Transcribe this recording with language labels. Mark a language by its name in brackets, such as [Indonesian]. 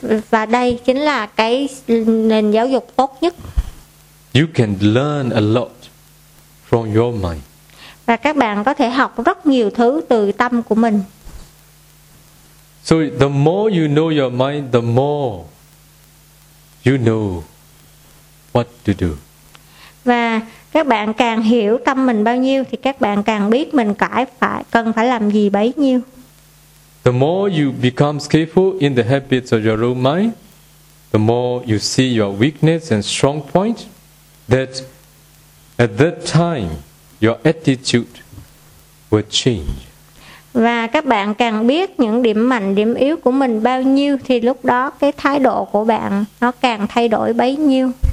[Vietnamese] Và đây chính là cái nền giáo dục tốt nhất. [English] You can learn a lot from your mind. [Vietnamese] Và các bạn có thể học rất nhiều thứ từ tâm của mình. [English] So the more you know your mind, the more you know what to do. [Vietnamese] Và các bạn càng hiểu tâm mình bao nhiêu, thì các bạn càng biết mình cần phải làm gì bấy nhiêu. [English] The more you become skillful in the habits of your own mind, the more you see your weakness and strong point, that at that time your attitude will change. [Vietnamese] Và các bạn càng biết những điểm mạnh, điểm yếu của mình bao nhiêu, thì lúc đó cái thái độ của bạn nó càng thay đổi bấy nhiêu.